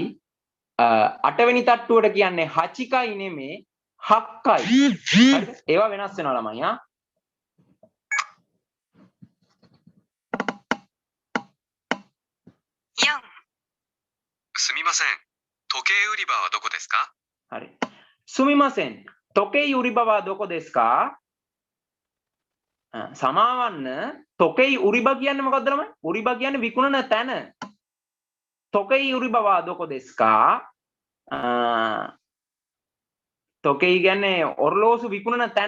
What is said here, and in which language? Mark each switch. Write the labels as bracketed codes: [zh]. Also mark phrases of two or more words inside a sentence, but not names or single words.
[si] 8 වෙනි තට්ටුවට කියන්නේ හචිකයි නෙමෙයි හක්කයි. හරිද? ඒවා වෙනස් වෙනවා ළමයි ආ. 4. [ja] すみません。時計売り場はどこですか හරි. すみません。時計売り場は どこ ですか? [si] සමාවන්න [ja] 時計 売り場 [si] කියන්නේ මොකද්ද ළමයි? උරිබා කියන්නේ විකුණන තැන. [ja] 時計売り場は どこ ですか? [si] තොකෙයි කියන්නේ ඔරලෝසු විකුණන තැන.